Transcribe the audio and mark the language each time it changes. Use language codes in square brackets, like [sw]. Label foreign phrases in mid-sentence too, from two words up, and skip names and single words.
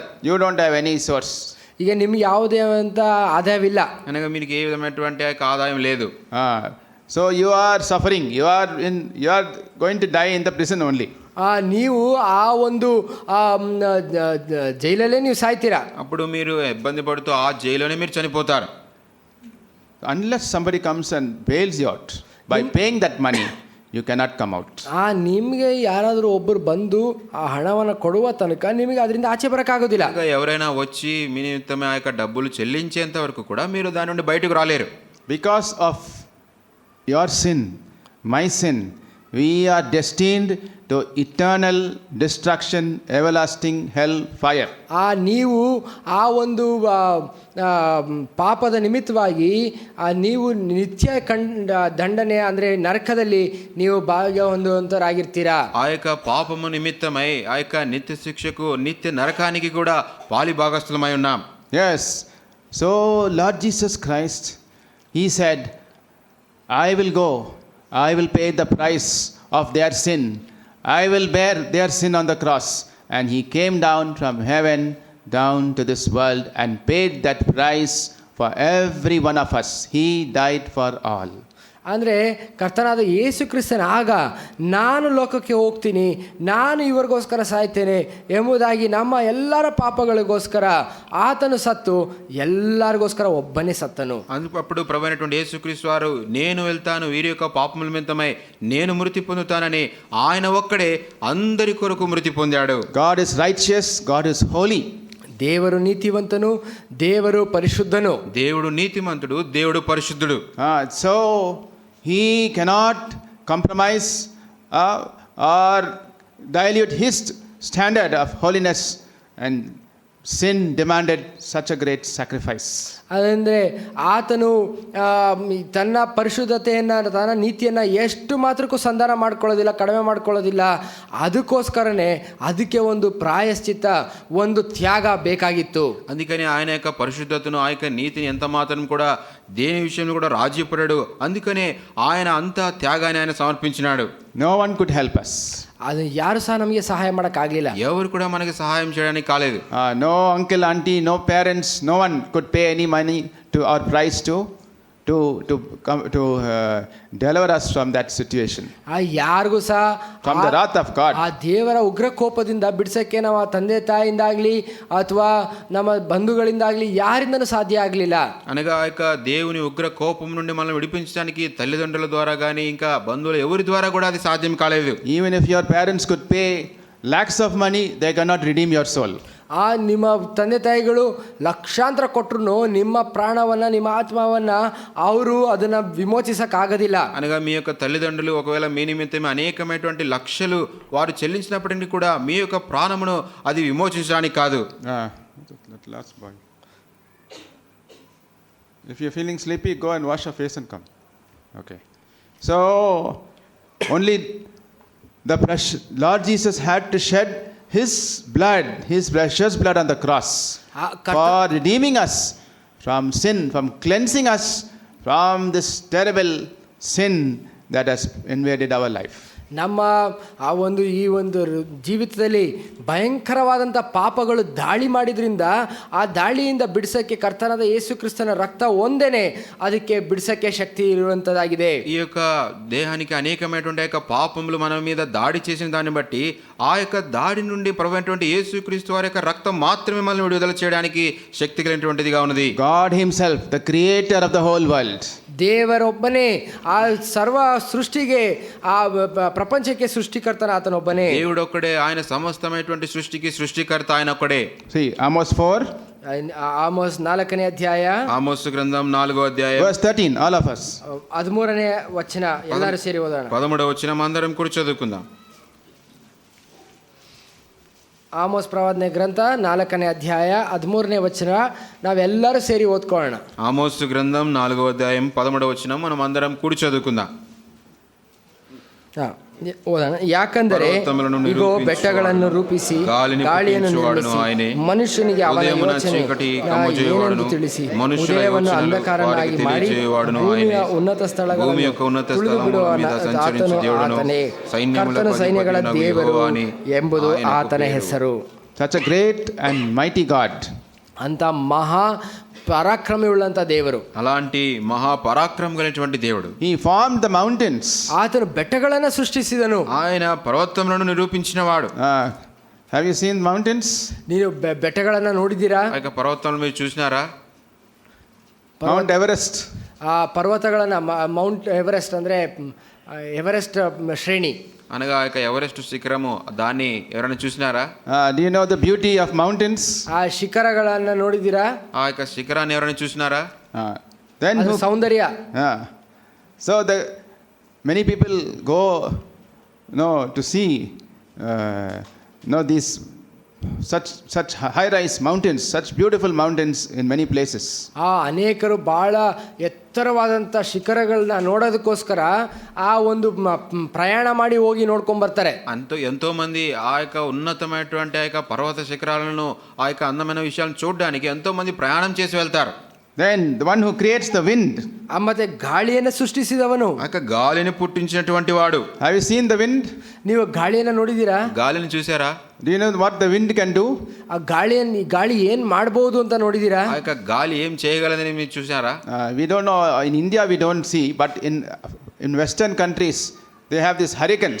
[en] You don't have any source. [kn] ಈಗ ನಿಮ್ಗೆ ಯಾವುದೇ ಅಂತ ಆದಾಯವಿಲ್ಲ. [te] అనగా మీకు ఏ విధమైనటువంటి ఆదాయం లేదు. [en] So you are suffering. You are going to die in the prison only. [kn] ನೀವು ಆ ಒಂದು ಜೈಲಲ್ಲೇ ನೀವು ಸಾಯ್ತೀರಾ. [te] అప్పుడు మీరు ఇబ్బంది పడుతూ ఆ జైల్లోనే మీరు చనిపోతారు. [en] Unless somebody comes and bails you out by paying that money, you cannot come out. [kn] ನಿಮಗೆ ಯಾರಾದರೂ ಒಬ್ಬರು ಬಂದು ಆ ಹಣವನ್ನು ಕೊಡುವ ತನಕ ನಿಮಗೆ ಅದರಿಂದ ಆಚೆ ಬರೋಕ್ಕಾಗೋದಿಲ್ಲ. [te] ఇంకా ఎవరైనా వచ్చి మీ నిమిత్తమే ఆ యొక్క డబ్బులు చెల్లించేంత వరకు కూడా మీరు దాని నుండి బయటకు రాలేరు. [en] Because of your sin, my sin, we are destined to eternal destruction, everlasting hell fire. [kn] ನೀವು ಆ ಒಂದು ಪಾಪದ ನಿಮಿತ್ತವಾಗಿ ನೀವು ನಿತ್ಯ ದಂಡನೆ ಅಂದರೆ ನರಕದಲ್ಲಿ ನೀವು ಭಾಗ್ಯ ಹೊಂದುವಂತರಾಗಿರ್ತೀರಾ. [te] ఆ యొక్క పాపము నిమిత్తమై ఆ యొక్క నిత్య శిక్షకు నిత్య నరకానికి కూడా పాలి భాగస్థులమై ఉన్నాం. [en] Yes. So Lord Jesus Christ, he said, I will go, I will pay the price of their sin, I will bear their sin on the cross. And he came down from heaven down to this world and paid that price for every one of us. He died for all. [kn] ಅಂದರೆ ಕರ್ತನಾದ ಯೇಸು ಕ್ರಿಸ್ತನ ಆಗ ನಾನು ಲೋಕಕ್ಕೆ ಹೋಗ್ತೀನಿ, ನಾನು ಇವರಿಗೋಸ್ಕರ ಸಾಯ್ತೇನೆ ಎಂಬುದಾಗಿ ನಮ್ಮ ಎಲ್ಲರ ಪಾಪಗಳಿಗೋಸ್ಕರ ಆತನು ಸತ್ತು ಎಲ್ಲರಿಗೋಸ್ಕರ ಒಬ್ಬನೇ ಸತ್ತನು. [te] అప్పుడు ప్రభు అయినటువంటి యేసుక్రీస్తు వారు నేను వెళ్తాను వీరి యొక్క పాపముల నిమిత్తమై నేను మృతి పొందుతానని ఆయన ఒక్కడే అందరి కొరకు మృతి పొందాడు. [en] God is righteous, God is holy. [kn] ದೇವರು ನೀತಿವಂತನು, ದೇವರು ಪರಿಶುದ್ಧನು. [te] దేవుడు నీతిమంతుడు, దేవుడు పరిశుద్ధుడు. [en] So he cannot compromise or dilute his standard of holiness, and sin demanded such a great sacrifice. [kn] ಅದಂದರೆ ಆತನು ತನ್ನ ಪರಿಶುದ್ಧತೆಯನ್ನು ತನ್ನ ನೀತಿಯನ್ನು ಎಷ್ಟು ಮಾತ್ರಕ್ಕೂ ಸಂಧಾನ ಮಾಡ್ಕೊಳ್ಳೋದಿಲ್ಲ, ಕಡಿಮೆ ಮಾಡ್ಕೊಳ್ಳೋದಿಲ್ಲ. ಅದಕ್ಕೋಸ್ಕರನೇ ಅದಕ್ಕೆ ಒಂದು ಪ್ರಾಯಶ್ಚಿತ್ತ, ಒಂದು ತ್ಯಾಗ ಬೇಕಾಗಿತ್ತು. [te] అందుకని ఆయన యొక్క పరిశుద్ధతను ఆ యొక్క నీతిని ఎంత మాత్రం కూడా దేని విషయంలో కూడా రాజీ పడాడు. అందుకనే ఆయన అంత త్యాగాన్ని ఆయన సమర్పించినాడు. [en] No one could help us. [kn] ಅದು ಯಾರು ಸಹ ನಮಗೆ ಸಹಾಯ ಮಾಡೋಕ್ಕಾಗಲಿಲ್ಲ. [te] ఎవరు కూడా మనకి సహాయం చేయడానికి కాలేదు. [en] No uncle, auntie, no parents, no one could pay any money to our price to deliver us from that situation, [kn] ಯಾರಿಗೂ ಸಹ [en] from the wrath of God. [kn] ಆ ದೇವರ ಉಗ್ರ ಕೋಪದಿಂದ ಬಿಡಿಸೋಕ್ಕೆ ನಮ್ಮ ತಂದೆ ತಾಯಿಯಿಂದಾಗಲಿ ಅಥವಾ ನಮ್ಮ ಬಂಧುಗಳಿಂದಾಗಲಿ ಯಾರಿಂದನೂ ಸಾಧ್ಯ ಆಗಲಿಲ್ಲ. [te] అనగా ఆ యొక్క దేవుని ఉగ్ర కోపం నుండి మనల్ని విడిపించడానికి తల్లిదండ్రుల ద్వారా కానీ ఇంకా బంధువులు ఎవరి ద్వారా కూడా అది సాధ్యం కాలేదు. [en] Even if your parents could pay lakhs of money, they cannot redeem your soul. [kn] ನಿಮ್ಮ ತಂದೆ ತಾಯಿಗಳು ಲಕ್ಷಾಂತರ ಕೊಟ್ಟರು ನಿಮ್ಮ ಪ್ರಾಣವನ್ನು, ನಿಮ್ಮ ಆತ್ಮವನ್ನು ಅವರು ಅದನ್ನು విమోచించకాగదిಲ್ಲ. [te] అనగా మీ యొక్క తల్లిదండ్రులు ఒకవేళ మీ నిమిత్తమే అనేకమైనటువంటి లక్షలు వారు చెల్లించినప్పటికీ కూడా మీ యొక్క ప్రాణమును అది విమోచించడానికి కాదు. [en] Last boy. If you're feeling sleepy, go and wash your face and come. Okay. So only the Lord Jesus had to shed his blood, his precious blood on the cross for redeeming us from sin, from cleansing us from this terrible sin that has invaded our life. [kn] ನಮ್ಮ ಈ ಒಂದು ಜೀವಿತದಲ್ಲಿ ಭಯಂಕರವಾದಂಥ ಪಾಪಗಳು ದಾಳಿ ಮಾಡಿದ್ರಿಂದ ಆ ದಾಳಿಯಿಂದ ಬಿಡಿಸೋಕ್ಕೆ ಕರ್ತನಾದ ಯೇಸು ಕ್ರಿಸ್ತನ ರಕ್ತ ಒಂದೇನೆ ಅದಕ್ಕೆ ಬಿಡಿಸೋಕ್ಕೆ ಶಕ್ತಿ ಇರುವಂಥದ್ದಾಗಿದೆ. [te] ఈ యొక్క దేహానికి అనేకమైనటువంటి యొక్క పాపములు మన మీద దాడి చేసిన దాన్ని బట్టి ఆ యొక్క దాడి నుండి ప్రభువైనటువంటి యేసుక్రీస్తు వారి యొక్క రక్తం మాత్రమే మనల్ని విడుదల చేయడానికి శక్తి కలిగినటువంటిదిగా ఉన్నది. [en] God himself, the creator of the whole world. [kn] ದೇವರೊಬ್ಬನೇ ಆ ಸರ್ವ ಸೃಷ್ಟಿಗೆ ಆ ಪ್ರಪಂಚಕ್ಕೆ ಸೃಷ್ಟಿಕರ್ತನ ಆತನೊಬ್ಬನೇ. [te] దేవుడు ఒక్కడే, ఆయన సమస్తమైనటువంటి సృష్టికి సృష్టికర్త ఆయన ఒక్కడే. [en] See, Amos 4. [kn] ಆಮೋಸ್ 4ನೇ ಅಧ್ಯಾಯ, [te] ఆమోసు గ్రంథం 4వ అధ్యాయం [en] verse 13, all of us. [kn] 13ನೇ ವಚನ ಎಲ್ಲರೂ ಸೇರಿ ಓದೋಣ. [te] 13వ వచనం అందరం కూడా చదువుకుందాం. [kn] ಆಮೋಸ್ ಪ್ರವಾದನೆ ಗ್ರಂಥ 4ನೇ ಅಧ್ಯಾಯ 13ನೇ ವಚನ ನಾವೆಲ್ಲರೂ ಸೇರಿ ಓದ್ಕೊಳ್ಳೋಣ. [te] ఆమోసు గ్రంథం 4వ అధ్యాయం 13వ వచనం మనం అందరం కూడి చదువుకుందాం. [kn] ಓದೋಣ. ಯಾಕಂದರೆ ಇಗೋ ಬೆಟ್ಟಗಳನ್ನು ರೂಪಿಸಿ ಗಾಳಿಯನ್ನು ನಿಲ್ಲಿಸಿ ಮನುಷ್ಯನಿಗೆ ಅವನ ಯೋಚನೆ ಏನೆಂದು ತಿಳಿಸಿ ಉದಯವನ್ನು ಅಂಧಕಾರನಾಗಿ ಮಾಡಿ ಭೂಮಿಯ ಉನ್ನತ ಸ್ಥಳಗಳನ್ನು ತುಳಿದುಬಿಡುವ ಆತನೇ, ಕರ್ತನು ಸೈನ್ಯಗಳ ದೇವರು ಎಂಬುದು ಆತನ ಹೆಸರು. [en] Such a great and mighty God. [kn] ಅಂತ ಮಹಾ ಪರಾಕ್ರಮವುಳ್ಳಂತ ದೇವರು, [te] అలాంటి మహా పరాక్రమం కలిగినటువంటి దేవుడు. [en] He formed the mountains. [kn] ಆತನು ಬೆಟ್ಟಗಳನ್ನು ಸೃಷ್ಟಿಸಿದನು. [te] ఆయన పర్వతములను నిరూపించినవాడు. [en] Have you seen mountains? [kn] ನೀವು ಬೆಟ್ಟಗಳನ್ನು ನೋಡಿದ್ದೀರಾ? [te] ఆ యొక్క పర్వతాలను మీరు చూసినారా? [en] Mount Everest. [kn] ಆ ಪರ್ವತಗಳನ್ನು ಮೌಂಟ್ ಎವರೆಸ್ಟ್ ಅಂದರೆ ಎವರೆಸ್ಟ್ ಶ್ರೇಣಿ [te] అనగా ఆ యొక్క ఎవరెస్ట్ శిఖరము, దాన్ని ఎవరైనా చూసినారా? [en] Do you know the beauty of mountains? [kn] ಆ ಶಿಖರಗಳನ್ನು ನೋಡಿದ್ದೀರಾ? [te] ఆ యొక్క శిఖరాన్ని ఎవరైనా చూసినారా? [en] Then [kn] ಸೌಂದರ್ಯ. [en] So many people go to see these such high-rise mountains, such beautiful mountains in many places. [kn] ಅನೇಕರು ಭಾಳ ಎತ್ತರವಾದಂಥ ಶಿಖರಗಳನ್ನ ನೋಡೋದಕ್ಕೋಸ್ಕರ ಆ ಒಂದು ಪ್ರಯಾಣ ಮಾಡಿ ಹೋಗಿ ನೋಡ್ಕೊಂಬರ್ತಾರೆ. [te] ఎంతో మంది ఆ యొక్క ఉన్నతమైనటువంటి ఆ యొక్క పర్వత శిఖరాలను ఆ యొక్క అందమైన విషయాలను చూడడానికి ఎంతో మంది ప్రయాణం చేసి వెళ్తారు. [en] Then the one who creates the wind. [kn] ಮತ್ತೆ ಗಾಳಿಯನ್ನು ಸೃಷ್ಟಿಸಿದವನು, [te] ఆ యొక్క గాలిని పుట్టించినటువంటి వాడు. [en] Have you seen the wind? [kn] ನೀವು ಗಾಳಿಯನ್ನು ನೋಡಿದ್ದೀರಾ? [te] గాలిని చూసారా? [en] Do you know what the wind can do? [kn] ಆ ಗಾಳಿ ಏನ್ ಮಾಡಬಹುದು ಅಂತ ನೋಡಿದ್ದೀರಾ? [te] ఆ యొక్క గాలి ఏం చేయగలదని మీరు చూసారా? [en] We don't know. In India we don't see, but in Western countries they have these hurricanes.